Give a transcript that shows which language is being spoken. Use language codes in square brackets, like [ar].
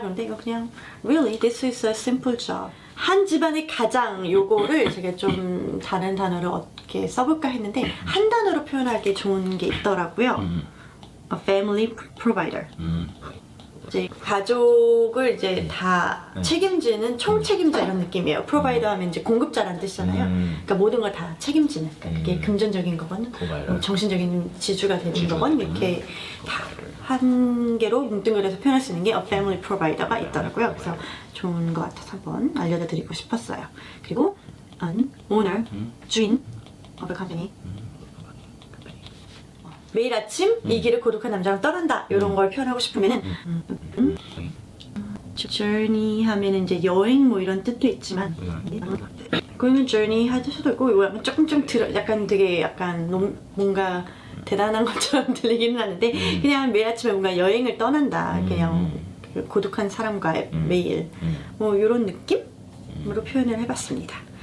[ko] 그런데 이거 그냥 [en] really this is a simple job. [ko] 한 집안의 가장 요거를 제가 좀 다른 단어를 어떻게 써볼까 했는데 한 단어로 표현하기 좋은 게 있더라고요. [en] A family provider. [ko] 이제 가족을 이제 다 책임지는 총책임자 이런 느낌이에요. 프로바이더 하면 이제 공급자라는 뜻이잖아요. 그러니까 모든 걸 다 책임지는. 그러니까 그게 금전적인 거건, 뭐 정신적인 지주가 되는 거건 이렇게 다 한 개로 뭉뚱그려서 표현할 수 있는 게 A Family Provider가 있더라고요. 그래서 좋은 것 같아서 한번 알려드리고 싶었어요. 그리고 [en] an owner, 주인 of a company. [ko] 매일 아침 이 길을 고독한 남자랑 떠난다 이런 걸 표현하고 싶으면은 journey 하면은 이제 여행 뭐 이런 뜻도 있지만 그러면 journey 할 수도 있고 이거 조금 약간 되게 약간 뭔가 대단한 것처럼 들리기는 하는데 그냥 매일 아침에 뭔가 여행을 떠난다 그냥 그 고독한 사람과의 매일 뭐 이런 느낌으로 표현을 해봤습니다.